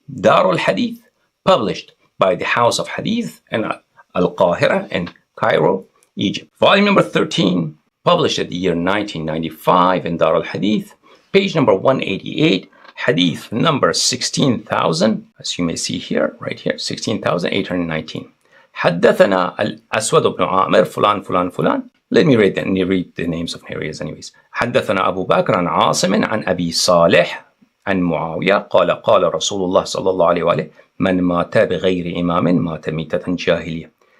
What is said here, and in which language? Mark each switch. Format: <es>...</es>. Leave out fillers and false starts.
<en>Darul Hadith, published by the House of Hadith in Al-Qahira in Cairo, Egypt. Volume number 13, published at the year 1995 in Darul Hadith, page number 188, Hadith number 16,000, as you may see here, right here, 16,819.</en> <ar>حدثنا الأسود بن عامر فلان فلان فلان.</ar> <en>Let me read the names of areas anyways.</en> <ar>حدثنا أبو بكر عن عاصم عن أبي صالح عن معاوية قال قال رسول الله صلى الله عليه وآله من مات بغير إمام مات ميتة جاهلية.</ar>